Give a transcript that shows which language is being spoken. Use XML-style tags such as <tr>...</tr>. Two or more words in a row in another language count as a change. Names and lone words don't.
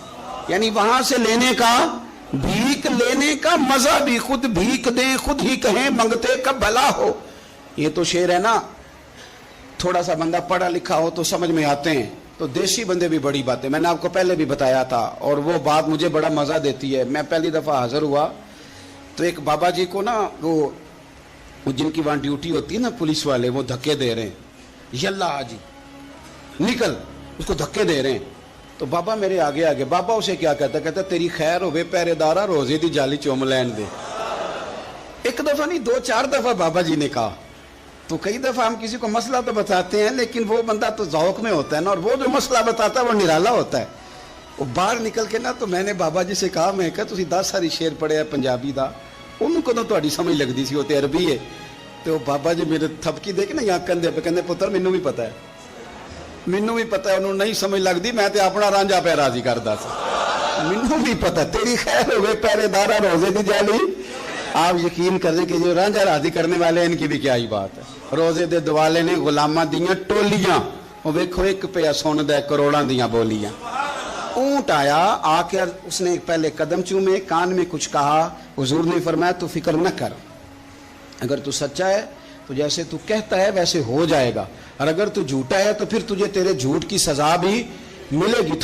<ur>یعنی وہاں سے لینے کا، بھیک لینے کا مزہ بھی، خود بھیک دے خود ہی کہیں منگتے کب بھلا ہو. یہ تو شعر ہے نا، تھوڑا سا بندہ پڑھا لکھا ہو تو سمجھ میں آتے ہیں. تو دیسی بندے بھی بڑی باتیں، میں نے آپ کو پہلے بھی بتایا تھا، اور وہ بات مجھے بڑا مزہ دیتی ہے. میں پہلی دفعہ حاضر ہوا تو ایک بابا جی کو نا وہ وہ جن کی وہاں ڈیوٹی ہوتی ہے نا پولیس والے، وہ دھکے دے رہے ہیں، یلا آجی نکل، اس کو دھکے دے رہے ہیں.</ur> <pa>تو بابا میرے آگے آگے، بابا اسے کیا کہتا، کہتا تیری خیر ہوئے پہرے دارا، روزے دی جالی چوم لین دے.</pa> <ur>ایک دفعہ نہیں 2-4 دفعہ بابا جی نے کہا. تو کئی دفعہ ہم کسی کو مسئلہ تو بتاتے ہیں، لیکن وہ بندہ تو ذوق میں ہوتا ہے نا، اور وہ جو مسئلہ بتاتا ہے وہ نرالا ہوتا ہے. وہ باہر نکل کے نا، تو میں نے بابا جی سے کہا، میں کہا</ur> <pa>تسی 10 ساری شعر پڑھے ہے پنجابی دا، انہوں کو تو تہاڈی سمجھ لگدی سی، وہ تے عربی ہے.</pa> <ur>تو بابا جی میرے تھپکی دے کے نا یہاں کندھے پہ،</ur> <pa>کہندے پتر مینوں بھی پتہ ہے، مینوں بھی پتہ ہے، انہوں نہیں سمجھ لگدی، میں تے اپنا رانجھا پہ راضی کردا سی. مینوں بھی پتہ تیری خیر ہوئے پہرے دارا، روزے دی جالی.</pa> <ur>آپ یقین کریں کہ جو رانجھا راضی کرنے والے ان کی بھی کیا ہی بات ہے.</ur> <pa>روزے دے دوالے نے غلاماں دیاں ٹولیاں، وہ ویکھو ایک پیا سن دے کروڑاں دیاں بولیاں.</pa> <ur>اونٹ آیا، آ کے اس نے پہلے قدم چومے، کان میں کچھ کہا. حضور نے فرمایا تو فکر نہ کر، اگر تو سچا ہے تو جیسے تو کہتا ہے ویسے ہو جائے گا، اور اگر تو جھوٹا ہے تو پھر تجھے تیرے جھوٹ کی سزا بھی ملے گی.</ur>